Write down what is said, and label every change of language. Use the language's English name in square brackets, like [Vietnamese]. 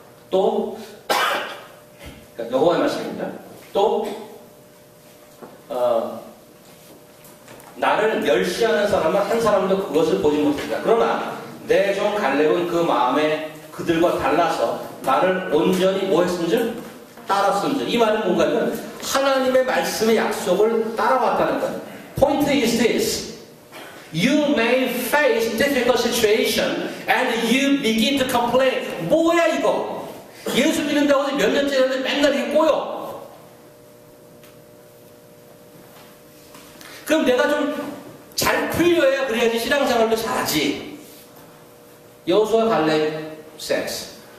[Korean] 또 여호와의 말씀입니다. 또 나를 멸시하는 사람은 한 사람도 그것을 보지 못한다. 그러나 내 종 갈렙은 그 마음에 그들과 달라서 나를 온전히 뭐 했은즉? 따랐은즉. 이 말은 뭔가면 하나님의 말씀의 약속을 따라왔다는 거예요. [English] Point is this. You may face difficult situation and you begin to complain. [Korean] 뭐야 이거? 예수 믿는다고 해서 몇 년째 했는데 맨날 이게 꼬여. 그럼 내가 좀 잘 풀려야 그래야지 신앙생활도 잘하지. 여호수아 갈렙 says.